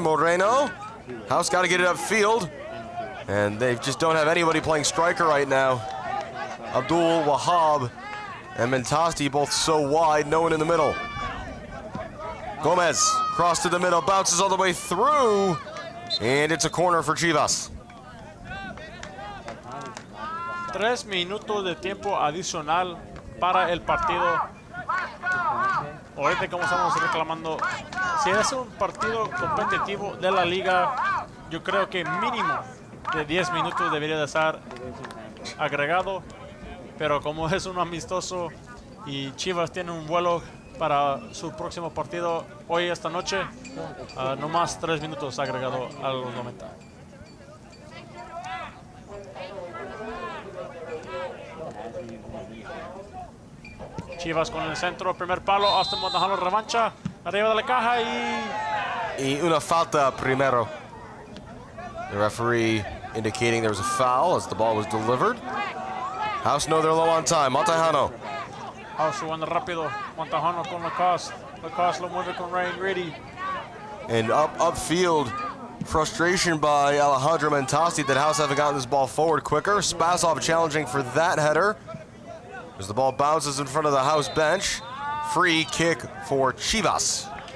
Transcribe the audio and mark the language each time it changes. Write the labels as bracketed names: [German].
[English] Moreno, House got to get it upfield, and they just don't have anybody playing striker right now. Abdul Wahab and Mentasti both so wide, no one in the middle. Gomez, cross to the middle, bounces all the way through, and it's a corner for Chivas. [Spanish] 3 minutos de tiempo adicional para el partido. Ahorita como estamos reclamando, si es un partido competitivo de la liga, yo creo que mínimo de 10 minutos debería de estar agregado, pero como es un amistoso y Chivas tiene un vuelo para su próximo partido hoy esta noche, no más 3 minutos agregado a los 90. Chivas con el centro, primer palo, Austin Montajano revancha, arriba de la caja y una falta primero. [English] The referee indicating there was a foul as the ball was delivered. House know they're low on time. Montajano. [Spanish] House jugando rápido, Montajano con Lacoste. Lacoste lo mueve con Ryan Grady. [English] And upfield, frustration by Alejandro Mentasti that House haven't gotten this ball forward quicker. Spasov challenging for that header. As the ball bounces in front of the House bench. Free kick for Chivas.